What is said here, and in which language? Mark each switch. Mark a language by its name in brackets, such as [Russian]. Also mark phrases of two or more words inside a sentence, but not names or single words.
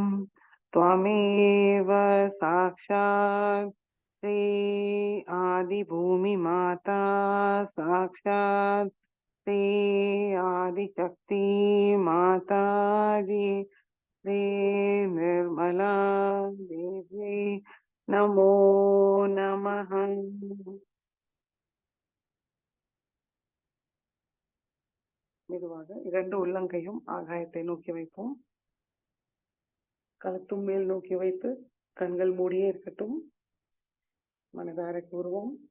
[Sanskrit] त्वमेव साक्षात श्री आदि भूमि माता साक्षात श्री आदि शक्ति माता जी श्री निर्मला देवी नमो नमः. [Tamil] மெதுவாக 2 உள்ளங்கையும் ஆகாயத்தை நோக்கி வைப்போம். கழுத்தும் மேல் நோக்கி வைத்து கண்கள் மூடியே இருக்கட்டும். மனதார கூறுவோம்.